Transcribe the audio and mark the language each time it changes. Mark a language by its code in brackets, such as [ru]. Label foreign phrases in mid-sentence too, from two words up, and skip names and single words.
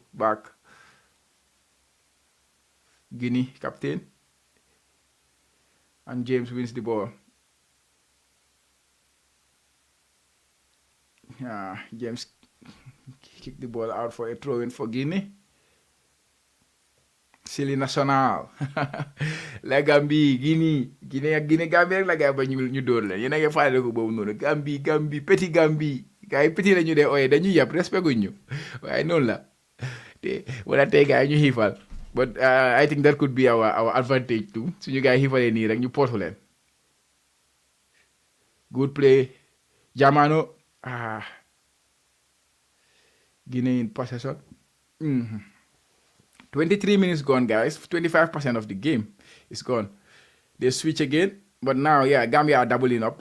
[en] Back. Guinea, captain. And James wins the ball. James kicked the ball out for a throw-in for Guinea. Silly national. [wo] La Gambie, Guinea Gambie la gars ba ñu dóor leen yéen a ngi fàttali ko boobu noonu Gambie petit Gambie gars yi petit la ñu dee ooyee dañuy yàpp respect guñ ñu waaye noonu la te wala tey gars yi ñu xiifal [en] but I think that could be our advantage too [wo] suñu gars yi xiifalee nii rek ñu pootu leen [en] good play Jamano Guinea in possession 23 minutes gone, guys. 25% of the game is gone. They switch again, but now, yeah, Gambia are doubling up.